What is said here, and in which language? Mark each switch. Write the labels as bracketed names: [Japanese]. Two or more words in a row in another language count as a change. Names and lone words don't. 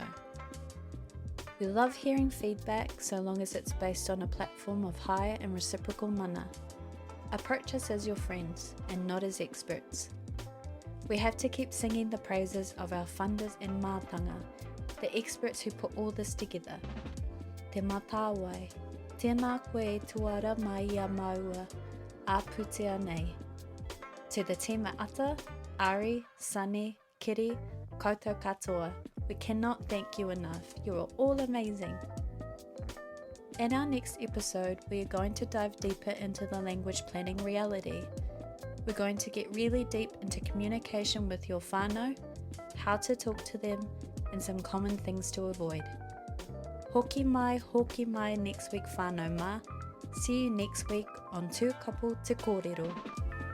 [English] We love hearing feedback so long as it's based on a platform of high and reciprocal mana. Approach us as your friends and not as experts. We have to keep singing the praises of our funders and mātanga, the experts who put all this together. [Māori] Te Matawai, tēnā koe tuara mai a māua, ā-pūtea nei. [English] To the team at Ata, Ari, Sunny, Kiri, [Māori] koutou katoa, [English] we cannot thank you enough. You are all amazing. In our next episode, we are going to dive deeper into the language planning reality. We're going to get really deep into communication with your whānau, how to talk to them, and some common things to avoid. [Māori] Hoki mai [English] next week [Māori] whānau mā. [English] See you next week on Tū Kapu Te Kōrero.